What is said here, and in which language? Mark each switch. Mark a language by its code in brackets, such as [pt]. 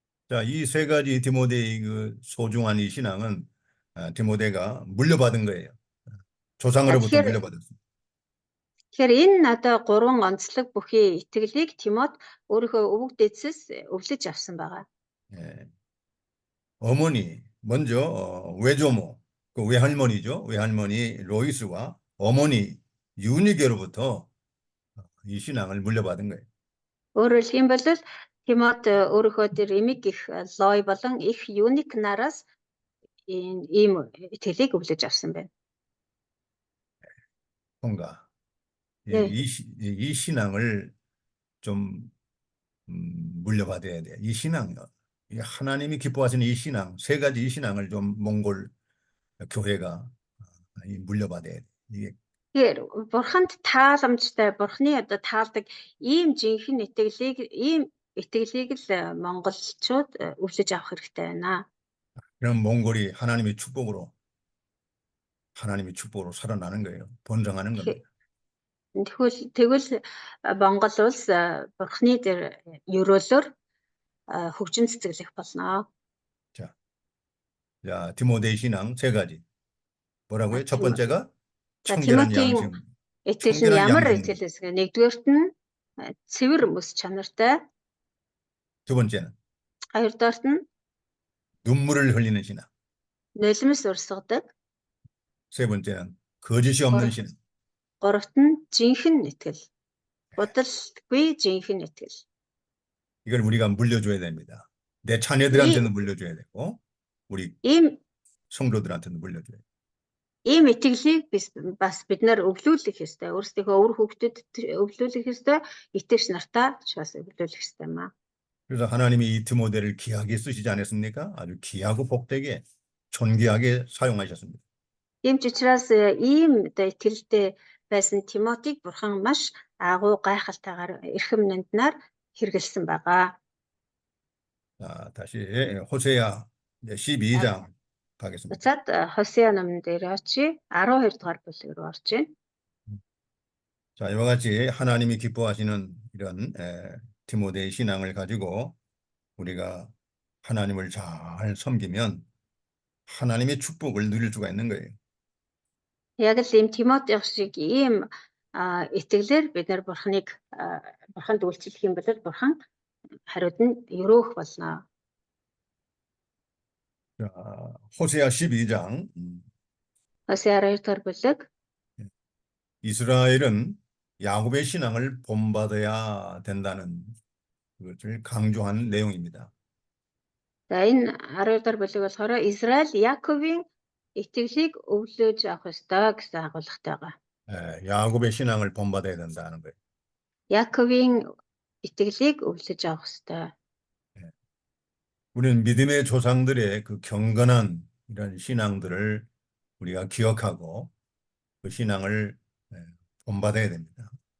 [ko] 자, 이 세 가지 디모데의 그 소중한 이 신앙은 디모데가 물려받은 거예요. 조상으로부터 물려받았습니다. [mn] Тэгэхээр энэ одоо 3 онцлог бүхий итгэлийг Тимот өөрийнхөө өвөг дээдсээс өвлөж авсан байгаа. [ko] 어머니 먼저 외조모, 그 외할머니죠. 외할머니 로이스와 어머니 유니게로부터 이 신앙을 물려받은 거예요. [mn] Өөрөөр хэлбэл Тимот өөрийнхөө тэр эмэг их Лой болон их юник нараас ийм итгэлийг өвлөж авсан байна. [ko] 뭔가 네. 이 신앙을 좀 물려받아야 돼. 이 신앙, 하나님이 기뻐하시는 이 신앙, 세 가지 이 신앙을 좀 몽골 교회가 물려받아야 돼. 이게 [mn] Тэгэхээр бурханд тааламжтай бурхны одоо таалдаг ийм жинхэнэ итгэлийг л монголчууд өвлөж авах хэрэгтэй байна. [ko] 그럼 몽골이 하나님의 축복으로 살아나는 거예요. 번성하는 겁니다. [mn] Тэгвэл Монгол улс бурхны дээр ерөөлөөр хөгжин цэцэглэх болно. [ko] 자, 디모데 신앙 세 가지. 뭐라고요? 첫 번째가 청결한 양심. 이틀은 [mn] ямар итгэл вэ? Нэгдүгээрт нь цэвэр мэс чанартай. [ko] 두 번째는 [mn] Хоёрдугаарт нь [ko] 눈물을 흘리는 신앙. [mn] нулимс урсгадаг. [ko] 세 번째는 거짓이 없는 신앙. [mn] Гуравт нь жинхэнэ итгэл. Будалгүй жинхэнэ итгэл. [ko] 이걸 우리가 물려줘야 됩니다. 내 자녀들한테는 물려줘야 되고 우리 성도들한테는 물려줘야 돼요. [mn] Ийм итгэлийг бас бид нар өвлүүлэх ёстой. Өөрсдийнхөө өвөр хүүхдэд өвлүүлэх ёстой. Итгэгч нартаа ч бас өвлүүлэх ёстой юм аа. [ko] 그래서 하나님이 이 디모데를 귀하게 쓰시지 않았습니까? 아주 귀하고 복되게 존귀하게 사용하셨습니다. [mn] Ийм ч учраас ийм итгэлтэй байсан Тимотиг бурхан маш агуу гайхалтайгаар эрхэм нанднаар хэрэгэлсэн байгаа. [ko] 자, 다시 호세아 12장 가겠습니다. [mn] Буцаад Хосеа номон дээр очие 12 дугаар бүлэг рүү орж байна. [ko] 자, 이와 같이 하나님이 기뻐하시는 이런 디모데의 신앙을 가지고 우리가 하나님을 잘 섬기면 하나님의 축복을 누릴 수가 있는 거예요. [mn] Яг л ийм Тимот шиг ийм итгэлээр бид нар бурханд үйлчлэх юм бол бурхан хариуд нь өрөөх болно. [ko] 자, 호세아 12장. [mn] Хосеа 12 дугаар бүлэг. [ko] 이스라엘은 야곱의 신앙을 본받아야 된다는 것을 강조한 내용입니다. [mn] За энэ 12 дугаар бүлэг болохоор Израиль Яаковын итгэлийг өвлөөж авах ёстой гэсэн агуулгатай байгаа. [ko] 야곱의 신앙을 본받아야 된다는 거예요. [mn] Яаковын итгэлийг өвлөж авах ёстой. [ko] 우리는 믿음의 조상들의 그 경건한 이런 신앙들을 우리가 기억하고 그 신앙을 본받아야 됩니다.